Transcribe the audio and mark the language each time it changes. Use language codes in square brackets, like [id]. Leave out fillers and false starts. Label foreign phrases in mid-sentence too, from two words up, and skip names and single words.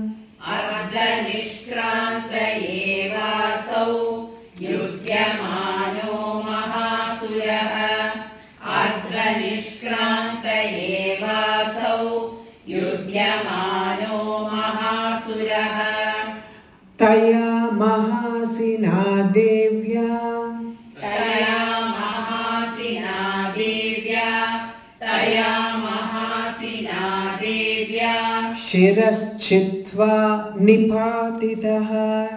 [sa] अर्ध निष्क्रान्त एवासौ. युध्यमानो महासुरः. अर्ध निष्क्रान्त एवासौ. युध्यमानो महासुरः. तया महासिना देव्या. तया महासिना देव्या. तया महासिना देव्या. शिरश्छित्त्वा निपातितः.